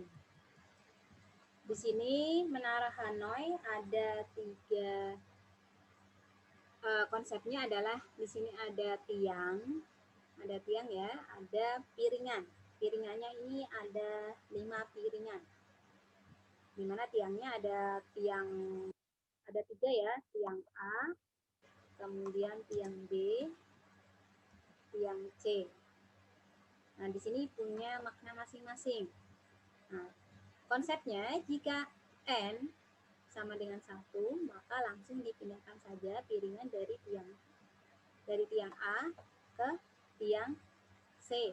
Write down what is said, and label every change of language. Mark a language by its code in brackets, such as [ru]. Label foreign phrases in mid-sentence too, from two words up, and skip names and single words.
[id] Di sini menara Hanoi ada 3 konsepnya adalah di sini ada tiang ya, ada piringan. Piringannya ini ada 5 piringan. Di mana tiangnya ada 3 ya, tiang A, kemudian tiang B, tiang C. Nah, di sini punya makna masing-masing. Nah, konsepnya jika N sama dengan 1, maka langsung dipindahkan saja piringan dari tiang A ke tiang C.